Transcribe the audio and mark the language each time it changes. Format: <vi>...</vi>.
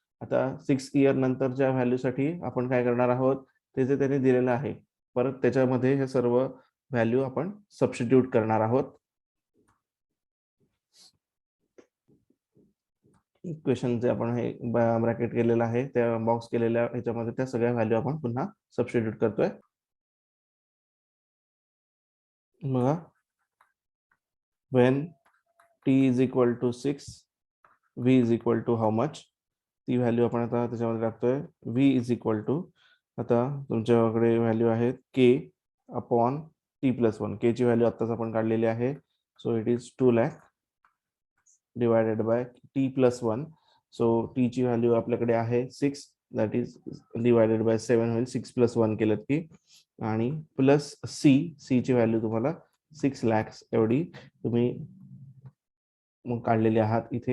<mr>आता 6 इयर नंतरच्या व्हॅल्यूसाठी आपण काय करणार आहोत, ते जे त्याने दिलेलं आहे परत त्याच्यामध्ये हे सर्व व्हॅल्यू आपण सबस्टिट्यूट करणार आहोत. इक्वेशन जे आपण हे ब्रॅकेट केलेलं आहे त्या बॉक्स केलेल्या ह्याच्यामध्ये त्या सगळ्या व्हॅल्यू आपण पुन्हा सबस्टिट्यूट करतोय. बघा,</mr> <en>when t is equal to 6, v is equal to how much,</en> <mr>ती व्हॅल्यू आपण आता त्याच्यामध्ये टाकतोय. v is equal to, आता तुमच्याकडे व्हॅल्यू आहेत k अपॉन t+1. k ची व्हॅल्यू आताच आपण काढलेली आहे.</mr> <en>So it is 2 lakh divided by t+1.</en> <mr>So t ची व्हॅल्यू आपल्याकडे आहे 6,</mr> <en>that is divided by 7</en> <mr>होईल. 6+1 केलं की, आणि प्लस c ची व्हॅल्यू तुम्हाला 6 लाख एवढी तुम्ही मग काढलेली आहात इथे.</mr>